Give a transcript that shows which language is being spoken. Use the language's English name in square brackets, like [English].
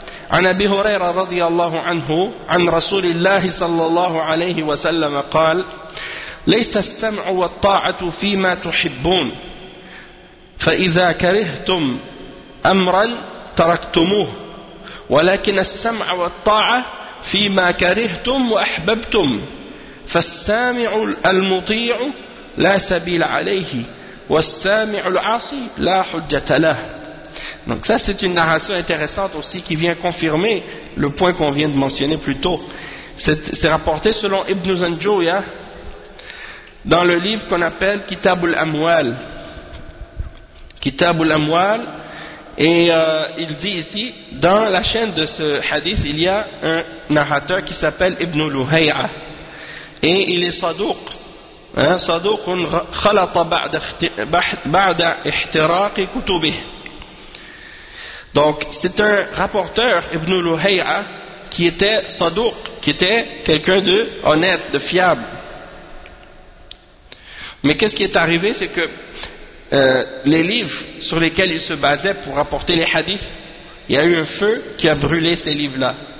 [Arabic] عن أبي هريرة رضي الله عنه عن رسول الله صلى الله عليه وسلم قال ليس السمع والطاعة فيما تحبون فإذا كرهتم أمرا تركتموه ولكن السمع والطاعة فيما كرهتم وأحببتم فالسامع المطيع لا سبيل عليه والسامع العاصي لا حجة له. [French] Donc ça c'est une narration intéressante aussi qui vient confirmer le point qu'on vient de mentionner plus tôt. C'est rapporté selon Ibn Zanjouya dans le livre qu'on appelle Kitab al-Amwal. Kitab al-Amwal, et il dit ici, dans la chaîne de ce hadith, il y a un narrateur qui s'appelle Ibn Luhay'a. Et il est sadouq. [Arabic] صدوق خلط بعد احتراق كتبه. [French] Donc c'est un rapporteur, Ibn Luhay'a, qui était صدوق, qui était quelqu'un de honnête, de fiable. Mais qu'est-ce qui est arrivé, c'est que les livres sur lesquels il se basait pour rapporter les hadiths, il y a eu un feu qui a brûlé ces livres-là.